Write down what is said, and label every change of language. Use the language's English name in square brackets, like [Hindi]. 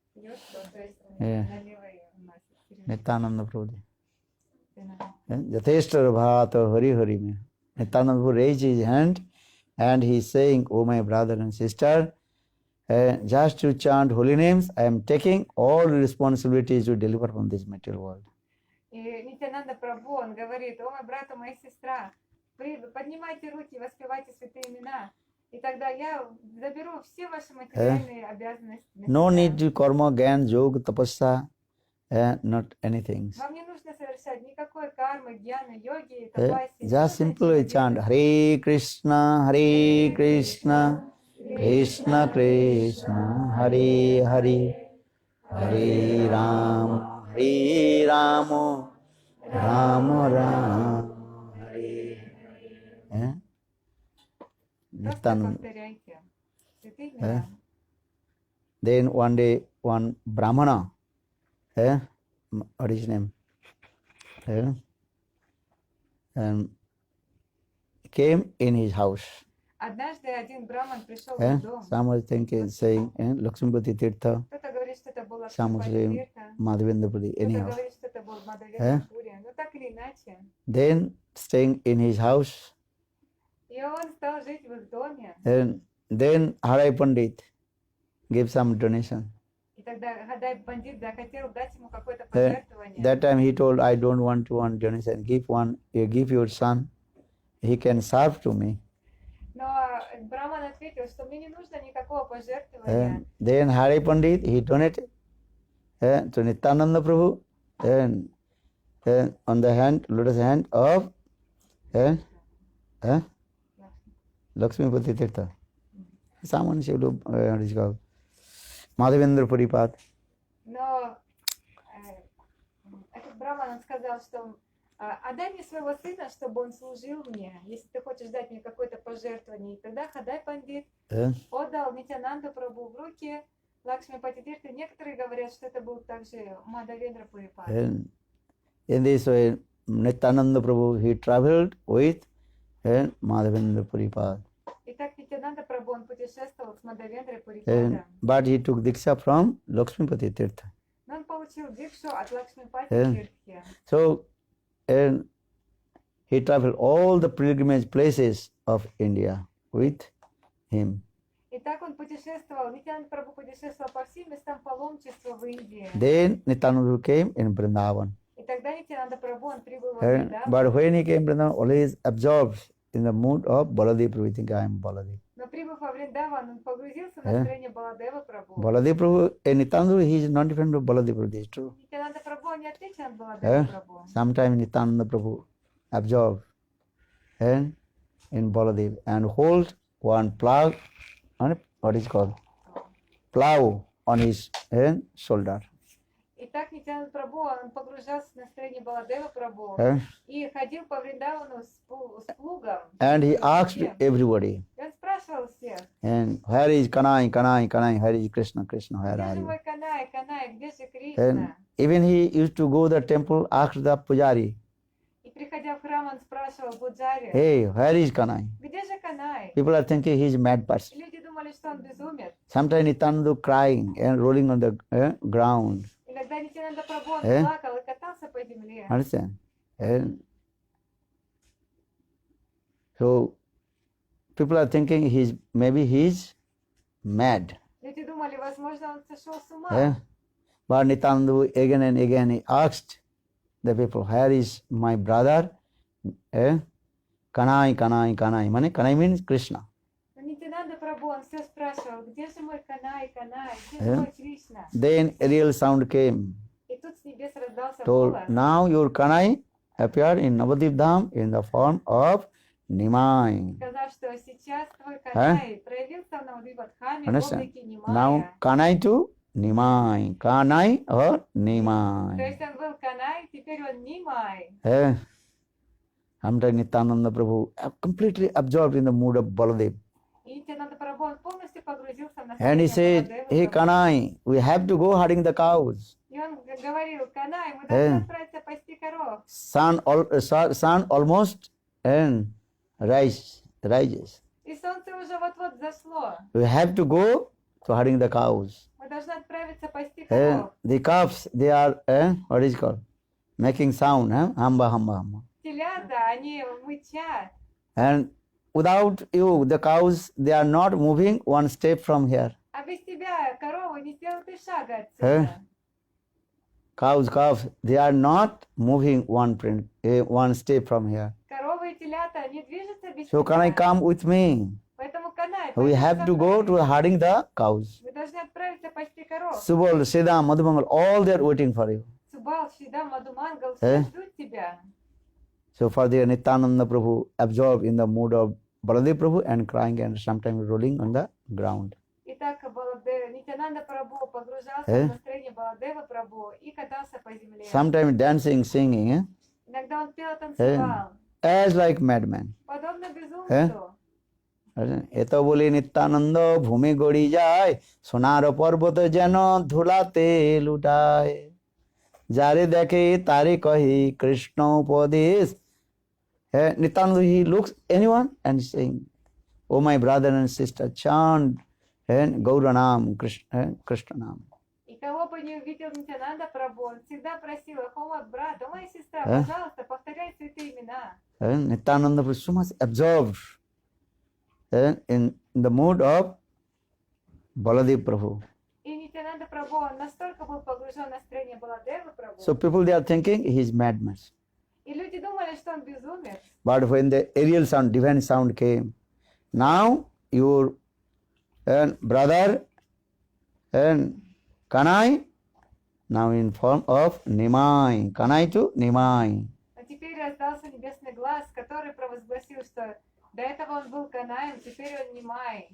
[Russian] То есть на левой он носит. Nityananda Prabhu. Yateshwar Bhata Hari Hari mein. [English] Nityananda Prabhu raised his hand and he is saying, oh my brother and sister, just to chant holy names, I am taking all responsibilities to deliver from this material world. [Russian] И Нитянанда Прабху, он говорит, о мой брат, о моя сестра, поднимайте руки, воспевайте святые имена, и тогда я заберу все ваши материальные обязанности. [English] No need to karma, gyan, yoga, tapasya, not anything. [Russian] Вам не нужно совершать никакой кармы, гьяны, йоги, тапаси. [English] Just simply chant Hare Krishna, Krishna Krishna, Hare Hare, Hare Rama, Rama Rama, Hare Hare. [Russian] Просто повторяйте. Святые имена. [English] Then one day, one Brahmana, what is his name? Came in his house. [Russian] Однажды один браман пришел в дом. [English] Some was thinking, saying, Lakshmipati Tirtha, [Russian] Кто-то говорит, что это был [English] some was saying, [Russian] Лакшмипати-тиртха. [English] Madhavendrapuri, [Russian] Кто-то [English] anyhow. [Russian] говорит, что это был Мадхавендра-пури. Но так или иначе. [English] Then staying in his house, [Russian] И он стал жить в их доме. [English] then Harai Pandit gave some donation. [Russian] И тогда Хадай Пандит захотел дать ему какое-то пожертвование. [English] That time he told, I don't want donation. Give your son. He can serve to me. [Russian] Но Браман ответил, что мне не нужно никакого пожертвования. [English] Then Harai Pandit, he donated to Nityananda Prabhu. And on the hand, lotus hand of Lakshmipati Tirtha. Someone should do what is called Madhavendra Puripad. [Russian] Но Браман, он сказал, что отдай мне своего сына, чтобы он служил мне, если ты хочешь дать мне какое-то пожертвование. И тогда Хадай Пандит eh, отдал Нитянанда Прабху в руки Лакшмипати Тиртха. Некоторые говорят, что это был также Мадавендра Пурипад. [English] and in this way, Nityananda Prabhu, he traveled with Madhavendra Puripad. [Russian] Итак, Нитянанда Прабху, он путешествовал с Мадавендрой Пурипадом. [English] But he took Diksha from Lakshmipati Tirtha. [Russian] Но он получил дикшу от Лакшмипати Тиртхи. [English] So, and he traveled all the pilgrimage places of India with him. [Russian] Итак, он путешествовал, Нитянанда Прабху путешествовал по всем местам паломничества в Индии. [English] Then Nityananda came in Vrindavan. [Russian] И тогда Нитянанда Прабху, он прибыл в [English] And, [Russian] Вриндаван. [English] but when he came to Vrindavan, always absorbed in the mood of Baladev Prabhu. I think I am Baladev. [Russian] Но прибыв во Вриндаван, он погрузился в настроение Баладева Прабху. [English] Baladev Prabhu, and Nityananda, he is not different from Baladev Prabhu. This is true. [Russian] Нитянанда Прабху не отличен от Баладева Прабху. [English] Sometimes Nityananda Prabhu absorbed and in Baladev and hold one plow on what is called plow on his shoulder. [Russian] Итак, Нитянанда Прабху, он погружался в настроение Баладева Прабху и ходил по Вриндавану с плугом. [English] And he asked everybody, [Russian] И он спрашивал всех, [English] and where is Kanai, Kanai, Kanai, where is Krishna, Krishna, where [Russian] где [English] are [Russian] же [English] you? [Russian] мой Канай, Канай, где же [English] And [Russian] Кришна? [English] even he used to go to the temple, ask the pujari, [Russian] И приходя в храм, он спрашивал Буджари, [English] hey, where is Kanai? [Russian] где же Канай? [English] People are thinking he is a mad person. [Russian] И люди думали, что он безумец. [English] Sometimes Nityananda crying and rolling on the ground. [Russian] Иногда Нитянанда Прабху, он Eh? плакал и катался по земле. [English] Understand? And so people are thinking maybe he's mad. [Russian] Люди думали, возможно, он сошел с ума. [English] But Nityananda again and again he asked the people, where is my brother? Kanai, Kanai, Kanai. Kanai means Krishna. [Russian] Но Нитянанда Прабху, он все спрашивал, где же мой Канай, Канай, где же мой Кришна? [English] Then a real sound came. [Russian] И тут с небес раздался [English] Told, [Russian] голос. [English] now your Kanai appeared in Navadip Dham in the form of Nimai. [Russian] Сказав, что сейчас твой Канай проявился в Навадвипадхаме в [English] Understand? [Russian] облике [English] Now [Russian] Нимая. [English] Kanai to Nimai. Kanai or [Russian] То [English] Nimai. [Russian] есть он был Канай, теперь он Нимай. [English] Sometimes Nityananda Prabhu completely absorbed in the mood of Baladev. [Russian] И Нитянанда Прабху, он полностью погрузился в [English] And he [Russian] настроение [English] said, [Russian] Баладева [English] hey [Russian] Прабху. [English] Kanai, we have to go herding the cows. [Russian] И он говорил, Канай, мы должны отправиться пасти коров. [English] Sun almost rises. [Russian] И солнце уже вот-вот зашло. [English] We have to go to herding the cows. [Russian] Мы должны отправиться пасти коров. [English] The calves, they are, what is it called? Making sound, hamba, hamba, hamba. [Russian] Телята, они мычат. [English] And without you, the cows, they are not moving one step from here. [Russian] А без тебя коровы не сделают и шага отсюда. [English] Calves, they are not moving one step from here. [Russian] Коровы и телята не движутся без [English] So can I [Russian] тебя. [English] come with me? [Russian] Поэтому Канай, [English] We [Russian] пойдем [English] have [Russian] со [English] to go [Russian] мной. [English] to herding the cows. [Russian] Вы должны отправиться пасти коров. [English] Subal, Siddha, Madhumangal, all they are waiting for you. [Russian] Субал, Шида, Мадумангал, все ждут тебя. [English] So for the Nityananda Prabhu absorbed in the mood of Baladev Prabhu and crying and sometimes rolling on the ground. [Russian] Итак, Нитянанда Прабху погружался в настроение Баладева Прабху и катался по земле. [English] Sometimes dancing, singing, [Russian] Иногда он пел, танцевал. [English] as like madman. [Russian] Подобно безумцу. [Bangla] এত বলে নিত্যানন্দ ভূমি গড়ি যায় সোনার পর্বত যেন ধুলাতে লুটায় যারে দেখে তারে কহে কৃষ্ণ উপদেশ [English] Nityananda, he looks anyone and saying, oh my brother and sister, chant Gauranam, Krishna Nam. [Russian] И кого бы не увидел Нитянанда Прабху, он всегда просил, о мой брат, о моя сестра, пожалуйста, повторяй святые имена. [English] Nityananda was so much absorbed in the mood of Baladev Prabhu. [Russian] И Нитянанда Прабху, он настолько был погружен в настроение Баладева Прабху. [English] So people, they are thinking he is madman. [Russian] И люди думали, что он безумец. [English] But when the aerial sound, divine sound came, now your brother and Kanai, now in form of Nimai. Kanai to Nimai. [Russian] Но теперь раздался небесный глаз, который провозгласил, что до этого он был Канаем, теперь он Нимай.